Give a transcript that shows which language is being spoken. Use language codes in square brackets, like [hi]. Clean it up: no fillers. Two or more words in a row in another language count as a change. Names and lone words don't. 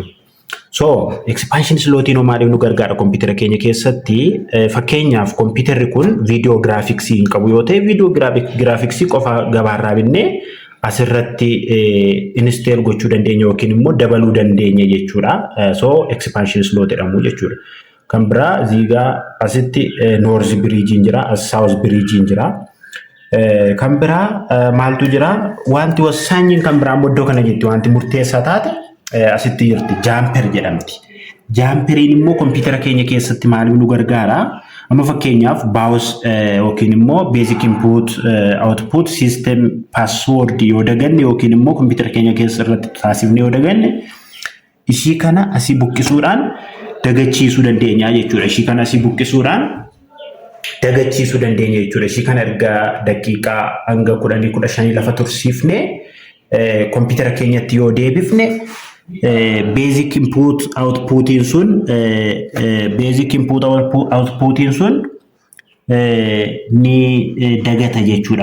[om] So [en] expansion slotiin [om] maaliif nu gargaara kompiitara keenya keessatti? Fakkeenyaaf kompiitarri kun [en] video graphics [om] hin qabu yoo ta'e [en] video graphics [om] qofa gabaarraa binnee asirratti install gochuu dandeenya yookiin immoo dabaluu dandeenya jechuudha. So [en] expansion slot [om] jedhamu jechuudha. Kan biraa ziigaa asitti [en] north bridge [om] jira, [en] south bridge [om] jira. Kan biraa maaltu jira? Wanti wasaanyiin kan biraa iddoo kana jetti wanti murteessaa taate asitti jirti jumper jedhamti. Jumperiin immoo kompiitara keenya keessatti maaliif nu gargaara? Amma fakkeenyaaf BIOS yookiin immoo [en] basic input output system [om] password yoo daganne yookiin immoo kompiitara keenya keessa irratti taasifne yoo daganne ishii kana asii buqqisuudhaan dagachiisuu dandeenya jechuudha. Ishii kana asii buqqisuudhaan dagachiisuu dandeenya jechuudha. Ishii kana erga daqiiqaa hanga 10-15 lafa tursiifne kompiitara keenyatti yoo deebifne [en] basic input outputiin [om] sun ni dagata jechuudha.